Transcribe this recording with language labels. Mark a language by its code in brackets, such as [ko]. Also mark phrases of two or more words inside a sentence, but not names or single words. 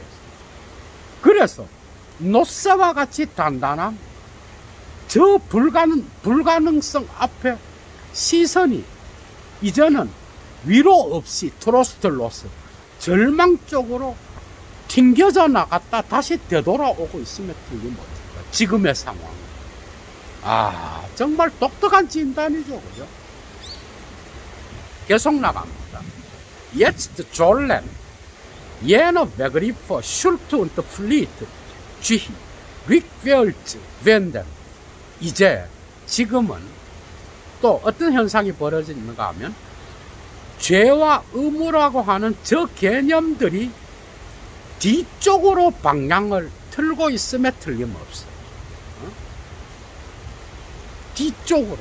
[ko] 그래서 노쇠와 같이 단단한 저 불가능성 앞에 시선이 이제는 위로 없이 트로스트로스 절망 쪽으로 튕겨져 나갔다 다시 되돌아오고 있음에 틀림없다. 지금의 상황. 정말 독특한 진단이죠, 그죠? 계속 나갑니다. [de] Jetzt sollen jene Begriffe Schuld und Pflicht sich rückwärts wenden. [ko] 이제, 지금은 또 어떤 현상이 벌어지는가 하면 죄와 의무라고 하는 저 개념들이 뒤쪽으로 방향을 틀고 있음에 틀림없어요. 뒤쪽으로.